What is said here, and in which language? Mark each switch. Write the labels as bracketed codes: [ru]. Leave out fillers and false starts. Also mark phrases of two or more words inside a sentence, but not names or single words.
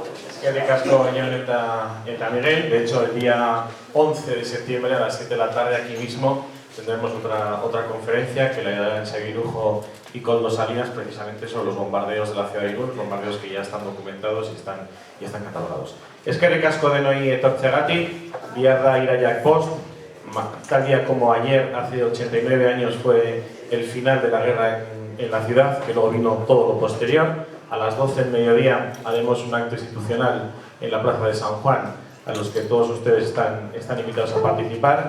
[eu] De Castro, eta Miguel. [es] De hecho, el día 11 de septiembre a las 7 de la tarde aquí mismo tendremos otra conferencia que la darán Seguirujo y Koldo Salinas, precisamente sobre los bombardeos de la ciudad de Irún, bombardeos que ya están documentados y están catalogados. [eu] Eskerrik asko denoi etortzeagatik, bihar da Iraiak Post, [es] tal día como ayer, hace 89 años, fue el final de la guerra en la ciudad, que luego vino todo lo posterior. A las 12 del mediodía haremos un acto institucional en la Plaza de San Juan, a los que todos ustedes están invitados a participar.